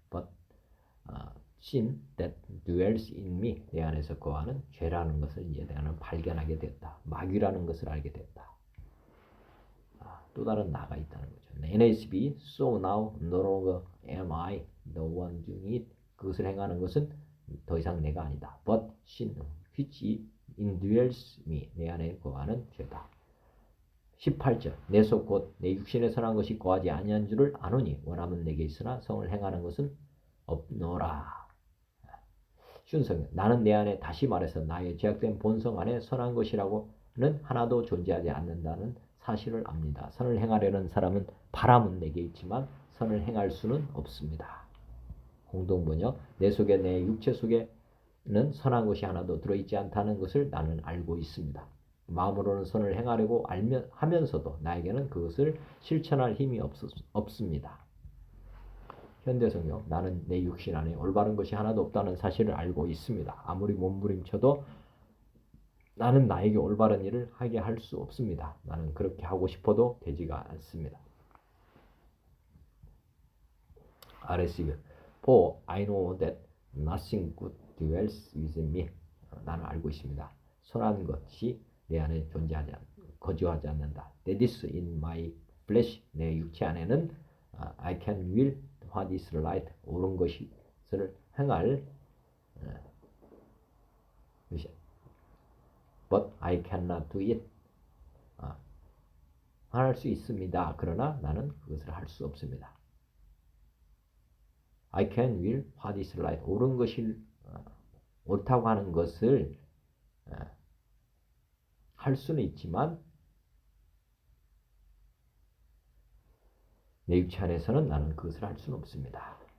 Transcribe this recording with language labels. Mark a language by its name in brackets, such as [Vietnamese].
[English] But sin that dwells in me [Korean] 내 안에서 거하는 죄라는 것을 이제 나는 발견하게 됐다. 마귀라는 것을 알게 됐다. 또 다른 나가 있다는 거죠. [English] NASB So now no longer am I the one doing it. [Korean] 그것을 행하는 것은 더 이상 내가 아니다. [English] But sin which indwells me [Korean] 내 안에 거하는 죄다. 18절 내 속 곧 내 육신에 선한 것이 거하지 아니한 줄을 아노니 원함은 내게 있으나 성을 행하는 것은 없노라. 쉬운 성경 나는 내 안에 다시 말해서 나의 죄악된 본성 안에 선한 것이라고는 하나도 존재하지 않는다는 사실을 압니다. 선을 행하려는 사람은 바람은 내게 있지만 선을 행할 수는 없습니다. 공동번역. 내 속에 내 육체 속에는 선한 것이 하나도 들어있지 않다는 것을 나는 알고 있습니다. 마음으로는 선을 행하려고 하면서도 나에게는 그것을 실천할 힘이 없습니다. 현대성경. 나는 내 육신 안에 올바른 것이 하나도 없다는 사실을 알고 있습니다. 아무리 몸부림쳐도 나는 나에게 올바른 일을 하게 할 수 없습니다. 나는 그렇게 하고 싶어도 되지가 않습니다. RSV. [English] For I know that nothing good dwells within me. [Korean] 나는 알고 있습니다. 선한 것이 내 안에 거주하지 않는다. [English] That is in my flesh. [Korean] 내 육체 안에는 [English] I can will what is right. [Korean] 옳은 것을 행할 [English] but I cannot do it. [Korean] 할 수 있습니다. 그러나 나는 그것을 할 수 없습니다. [English] I can will what is right. [Korean] 옳은 것이 옳다고 하는 것을 할 수는 있지만 내 육체 안에서는 나는 그것을 할 수는 없습니다.